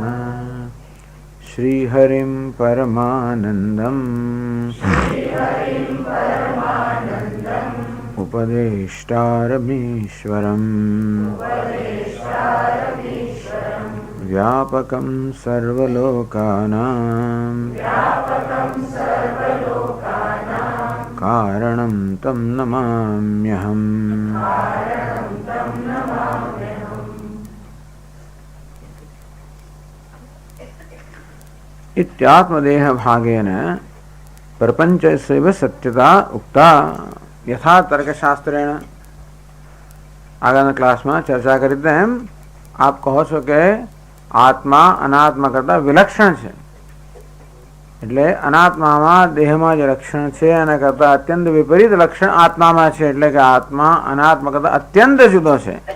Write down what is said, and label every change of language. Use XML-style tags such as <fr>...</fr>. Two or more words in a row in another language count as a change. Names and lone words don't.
<sa>श्रीहरिं परमानन्दम् उपदेष्टारमीश्वरम् व्यापकं सर्वलोकानां कारणं तं नमाम्यहम्। इत्यात्मदेह भागेन प्रपंचस्यैव सत्यता उक्ता यथा तर्कशास्त्रेण।</sa> <gu>આગળના ક્લાસમાં ચર્ચા કરી તેમ આપ કહો છો કે આત્મા અનાત્મા કરતાં વિલક્ષણ છે, એટલે અનાત્મામાં દેહમાં જે લક્ષણ છે એના કરતાં અત્યંત વિપરીત લક્ષણ આત્મામાં છે, એટલે કે આત્મા અનાત્મા કરતાં અત્યંત જુદો છે.</gu>